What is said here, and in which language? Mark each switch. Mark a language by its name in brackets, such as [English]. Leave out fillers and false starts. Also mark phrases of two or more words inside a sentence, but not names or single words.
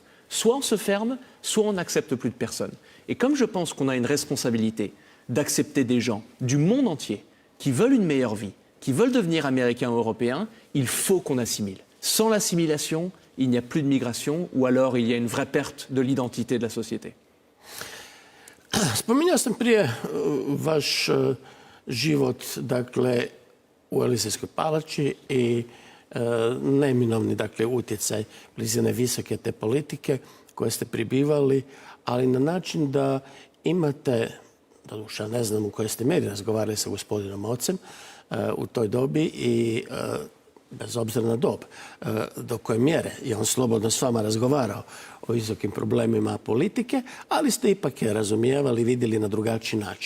[French] Soit on se ferme, soit on n'accepte plus de personnes. Et comme je pense qu'on a une responsabilité d'accepter des gens du monde entier qui veulent une meilleure vie, qui veulent devenir américains ou européens, il faut qu'on assimile. Sans l'assimilation, il n'y a plus de migration ou alors il y a une vraie perte de l'identité de la société. [Croatian] Spominjao sam prije vaš život, dakle, u Elizejskoj palači i neminovni, dakle, utjecaj blizine visoke te politike koje ste pribivali, ali na način da imate, doduše ne znam u kojoj ste mjeri razgovarali sa gospodinom ocem u toj dobi i bez obzira na dob, do koje mjere je on slobodno s vama razgovarao o visokim problemima politike, ali ste ipak je razumijevali, vidjeli na drugačiji način.